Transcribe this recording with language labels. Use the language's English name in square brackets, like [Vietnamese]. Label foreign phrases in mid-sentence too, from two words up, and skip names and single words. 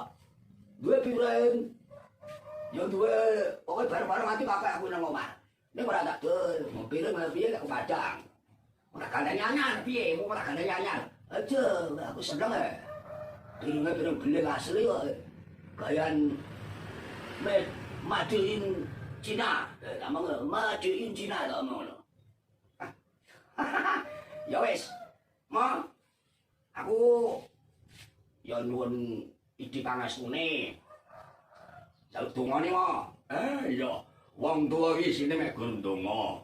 [Javanese] Duwe piring. Ya duwe pokoke barang-barang antik akeh aku nang omah. Nek ora tak dol, piring piye tak padang. Ora kandhane anyar piye, mau ora kandhane anyar. Aja, aku seneng e. Piringnya piring beling asli kok. Gayan [English] made in [Javanese] Cina. Namanya [English] made in [Javanese] Cina kok ngono. Ya wis. Ma, aku ya nuwun idi pangastune. Jaluk dongane, Ma. Iya, wong tuwa iki sine mek ndonga.